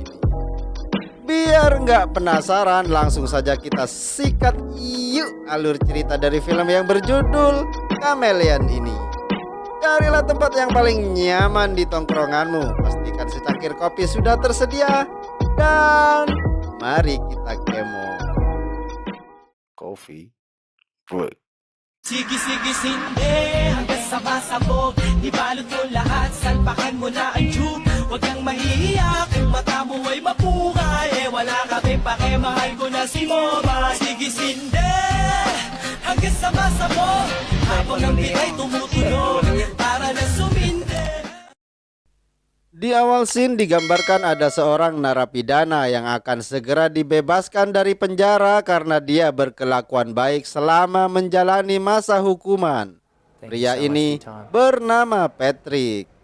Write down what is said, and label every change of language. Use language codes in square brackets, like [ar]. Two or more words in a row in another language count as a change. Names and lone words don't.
[id] Biar nggak penasaran, langsung saja kita sikat yuk alur cerita dari film yang berjudul Kameleon ini. Carilah tempat yang paling nyaman di tongkronganmu. Pastikan secangkir kopi sudah tersedia. Dan mari kita kemo. [en] Coffee break. [tl] Sige-sige sinde hanggang sa masabog. Ibalot mo lahat, salpakan mo na ang tube. Huwag kang mahihiya kung mata mo ay mapungay. Wala kami pake, mahal ko na si Moba. Sige sinde hanggang sa masabog. Habang ang bigay tumutunog para na suminde. [id] Di awal scene digambarkan ada seorang narapidana yang akan segera dibebaskan dari penjara karena dia berkelakuan baik selama menjalani masa hukuman. Pria ini bernama Patrick.